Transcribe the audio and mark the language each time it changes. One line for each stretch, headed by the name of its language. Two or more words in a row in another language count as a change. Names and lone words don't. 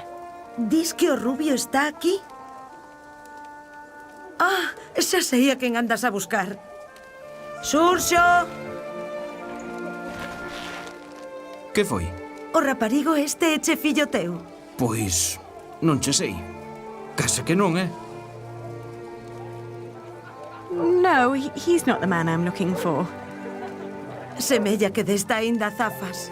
Galician: Dis que o rubio está aquí? Ah, xa sei a quen andas a buscar. Xurxo! Que foi? O raparigo este é che fillo teu? Pois, non che sei. Case que non, eh?
English: No, he's not the man I'm looking for.
Galician: Semella que desta aínda zafas.